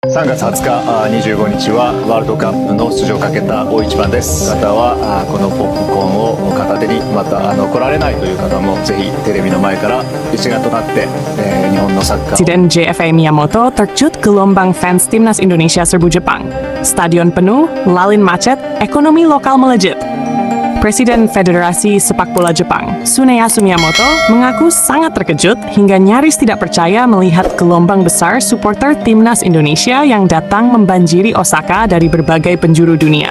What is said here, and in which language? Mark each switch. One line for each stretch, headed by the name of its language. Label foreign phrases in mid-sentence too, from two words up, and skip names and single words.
Japanese: 3 月20日、25日はワールドカップの出場をかけた大一番です。方はこのポップコーンを片手に、また来られないという方もぜひテレビの前から一丸となって、日本のサッカー。
Indonesian: Presiden JFA Miyamoto terjut gelombang fans timnas Indonesia serbu Jepang. Stadion penuh, lalin macet, ekonomi lokal melejit. Presiden Federasi Sepak Bola Jepang, Tsuneyasu Miyamoto, mengaku sangat terkejut hingga nyaris tidak percaya melihat gelombang besar supporter timnas Indonesia yang datang membanjiri Osaka dari berbagai penjuru dunia.